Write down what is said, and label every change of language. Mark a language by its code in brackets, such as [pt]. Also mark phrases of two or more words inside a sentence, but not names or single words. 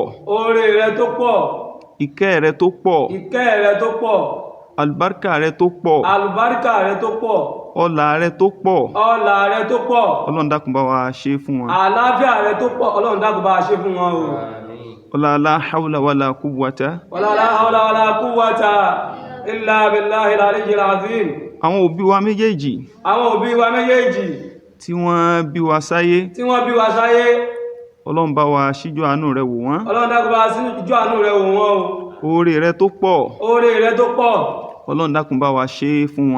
[yo] Oore rẹ̀ tó pọ̀. Ìkẹ́ rẹ̀ tó pọ̀. Ìkẹ́ rẹ̀ tó pọ̀. Àlùbáríkà rẹ̀ tó pọ̀. Àlùbáríkà rẹ̀ tó pọ̀. Ọlá rẹ̀ tó pọ̀. Ọlá rẹ̀ tó pọ̀. Ọlọ́run dákun bá wa ṣe fún wọn. Àlàáfíà rẹ̀ tó pọ̀. Ọlọ́run dákun bá wa ṣe fún wọn o. [ar] Ọlá لا حول ولا قوة. ولا لا حول ولا قوة إلا بالله العلي العظيم. [yo] Àwọn òbí wa méjèèjì. Àwọn òbí wa méjèèjì. Tí wọ́n bí wa sáyé. Tí wọ́n bí wa sáyé. Ọlọ́run bá wa ṣíjú àánú rẹ̀ wò wọ́n. Ọlọ́run dákun bá wa ṣíjú àánú rẹ̀ wò wọ́n o. Oore rẹ̀ tó pọ̀. Oore rẹ̀ tó pọ̀. Ọlọ́run dákun bá wa ṣe fún wọn.